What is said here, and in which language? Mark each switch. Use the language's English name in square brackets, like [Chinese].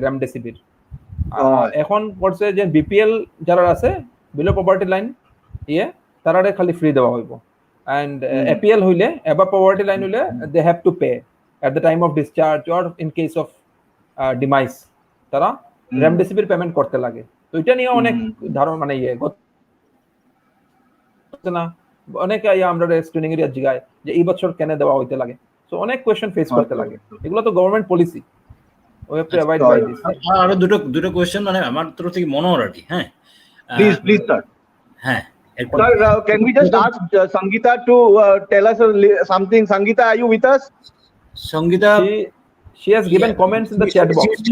[Bangla] Remdesivir এখন করছে যে বিপিএল যারা আছে, বিলো পভার্টি লাইন তারারে খালি ফ্রি দেওয়া হইব, and APL হইলে above poverty line হইলে [English] they have to pay at the time of discharge or in case of demise, [Bangla] তারা রেমডেসিভির পেমেন্ট করতে লাগে। তো এটা নিয়ে অনেক ধারণা মানে না অনেক আমরা স্ক্রিনিং এরিয়া জিগায় যে এই বছর কেন দেওয়া হইতে লাগে, তো অনেক কোয়েশ্চেন ফেস করতে লাগে। এগুলো তো government policy, [English] we have to abide by this. [Bangla] আরো দুটো কোয়েশ্চেন মানে আমার তরফ থেকে মনে হয় আর কি। হ্যাঁ, প্লিজ স্যার। হ্যাঁ [English] Sir, can we just ask Sangita to tell us something? Sangita, are you with us? Sangita, she has given comments in the chat box.